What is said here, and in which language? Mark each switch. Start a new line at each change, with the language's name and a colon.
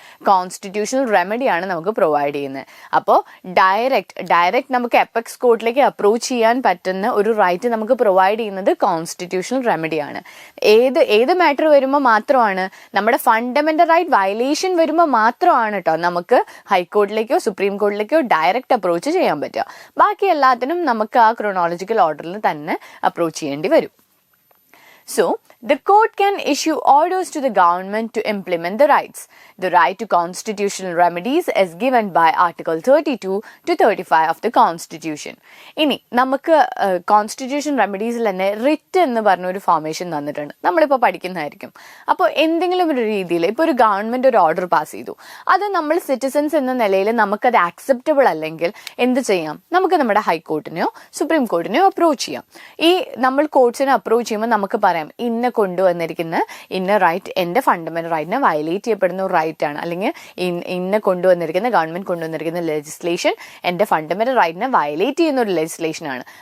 Malayalam: Constitutional റെമഡിയാണ് നമുക്ക് provide ചെയ്യുന്നത്. അപ്പോൾ ഡയറക്റ്റ് നമുക്ക് എപെക്സ് കോർട്ടിലേക്ക് അപ്രോച്ച് ചെയ്യാൻ പറ്റുന്ന ഒരു റൈറ്റ് നമുക്ക് പ്രൊവൈഡ് ചെയ്യുന്നത് കോൺസ്റ്റിറ്റ്യൂഷണൽ റെമഡിയാണ്. ഏത് മാറ്റർ വരുമ്പോൾ മാത്രമാണ് നമ്മുടെ ഫണ്ടമെന്റൽ റൈറ്റ് വയലേഷൻ വരുമ്പോൾ മാത്രമാണ് കേട്ടോ നമുക്ക് ഹൈക്കോർട്ടിലേക്കോ സുപ്രീം കോർട്ടിലേക്കോ ഡയറക്റ്റ് അപ്രോച്ച് ചെയ്യാൻ പറ്റുക. ബാക്കി എല്ലാത്തിനും നമുക്ക് ആ ക്രോണോളജിക്കൽ ഓർഡറിൽ തന്നെ അപ്രോച്ച് ചെയ്യേണ്ടി വരും.
English: So, the court can issue orders to the government to implement the rights. The right to constitutional remedies is given by Article 32 to 35 of the Constitution.
Malayalam: ഇനി നമുക്ക് കോൺസ്റ്റിറ്റ്യൂഷൻ റെമഡീസിൽ തന്നെ റിറ്റ് എന്ന് പറഞ്ഞൊരു ഫോർമേഷൻ തന്നിട്ടുണ്ട്, നമ്മളിപ്പോൾ പഠിക്കുന്നതായിരിക്കും. അപ്പോൾ എന്തെങ്കിലും ഒരു രീതിയിൽ ഇപ്പോൾ ഒരു ഗവൺമെൻറ് ഒരു ഓർഡർ പാസ് ചെയ്തു, അത് നമ്മൾ സിറ്റിസൺസ് എന്ന നിലയിൽ നമുക്കത് ആക്സെപ്റ്റബിൾ അല്ലെങ്കിൽ എന്ത് ചെയ്യാം? നമുക്ക് നമ്മുടെ ഹൈക്കോർട്ടിനെയോ സുപ്രീം കോർട്ടിനെയോ അപ്രോച്ച് ചെയ്യാം. ഈ നമ്മൾ കോർട്ട്സിനെ അപ്രോച്ച് ചെയ്യുമ്പോൾ നമുക്ക് പറയാം ഇന്ന കൊണ്ടുവന്നിരിക്കുന്ന ഇന്ന റൈറ്റ് എൻ്റെ ഫണ്ടമെന്റൽ റൈറ്റിനെ വയലേറ്റ് ചെയ്യപ്പെടുന്ന ഒരു റൈറ്റ് ആണ്, അല്ലെങ്കിൽ ഇന്ന കൊണ്ടുവന്നിരിക്കുന്ന ഗവൺമെന്റ് കൊണ്ടുവന്നിരിക്കുന്ന ലെജിസ്ലേഷൻ എൻ്റെ ഫണ്ടമെന്റൽ റൈറ്റിനെ വയലേറ്റ് ചെയ്യുന്ന ഒരു ലെജിസ്ലേഷൻ ആണ്.